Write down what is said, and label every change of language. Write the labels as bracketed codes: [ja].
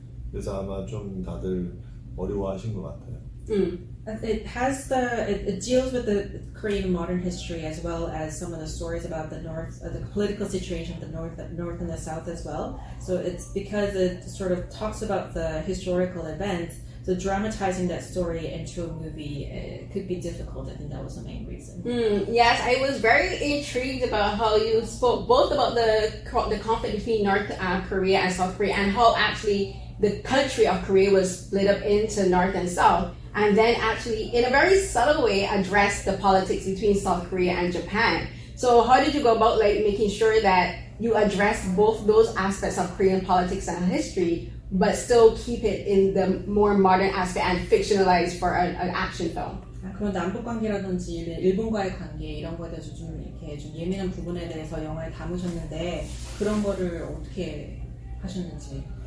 [ko] 그래서 아마 좀 다들 어려워하신 것 같아요. [en] It deals with the Korean modern history as well as some of the stories about the North, the political situation of the North and the South as well. So it's because it sort of talks about the historical events. So dramatizing that story into a movie could be difficult. I think that was the main reason. Yes, I was very intrigued about how you spoke both about the conflict between North Korea and South Korea, and how actually the country of Korea was split up into North and South, and then actually in a very subtle way address the politics between South Korea and Japan. So how did you go about making sure that you address both those aspects of Korean politics and history, but still keep it in the more modern aspect and fictionalize for an action film? [ko] 그런 남북 관계라든지 일본과의 관계 이런 거에 대해서 좀 이렇게 좀 예민한 부분에 대해서 영화에 담으셨는데 그런 거를 어떻게 하셨는지.